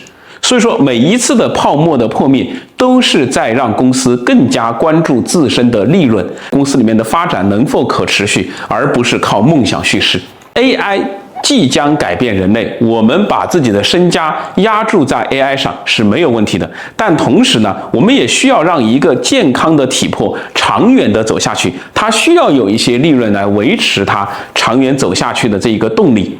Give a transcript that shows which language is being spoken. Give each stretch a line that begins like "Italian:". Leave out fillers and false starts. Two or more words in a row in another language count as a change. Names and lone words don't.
Chinese: 所以說，每一次的泡沫的破滅，都是在讓公司更加關注自身的利潤，公司裡面的發展能否可持續，而不是靠夢想敘事。AI 即將改變人類，我們把自己的身家押注在 AI 上是沒有問題的。但同時呢，我們也需要讓一個健康的體魄長遠的走下去，它需要有一些利潤來維持它長遠走下去的這一個動力。